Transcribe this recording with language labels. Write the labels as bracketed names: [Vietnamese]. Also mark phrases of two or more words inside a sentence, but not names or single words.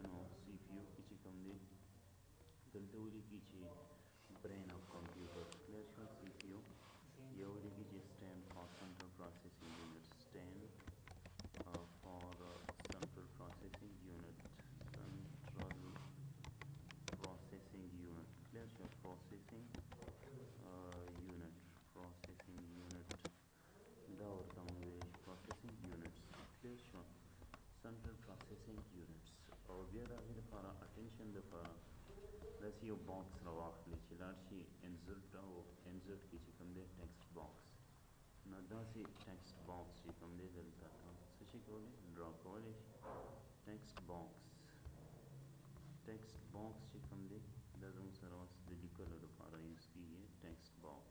[Pashto] نو سی پی او کې چې کوم دی دلته ولیکي چې [English] brain of computer [Pashto] کلیر شو. [English] سی پی او [Pashto] یا ولیکي چې [English] stand for central processing unit stand for central processing unit central processing unit clear شو. processing unit [Pashto] دا ورته موږ ویلی [English] processing units clear [Pashto] شو. [English] central processing units [Pashto] او بیا د هغې دپاره اټینشن دپاره داسې یو باکس راواخلئ چې لاړ شي انزرټ او انزرټ کې چې کوم دی [English] text box. [Pashto] نو داسې [English] text box [Pashto] چې کوم دی دلته څه شي کولی ډرا کولی شي. [English] text box text box [Pashto] چې کوم دی دا زموږ سره اوس د لیکلو لپاره یوز کېږي [English] text box.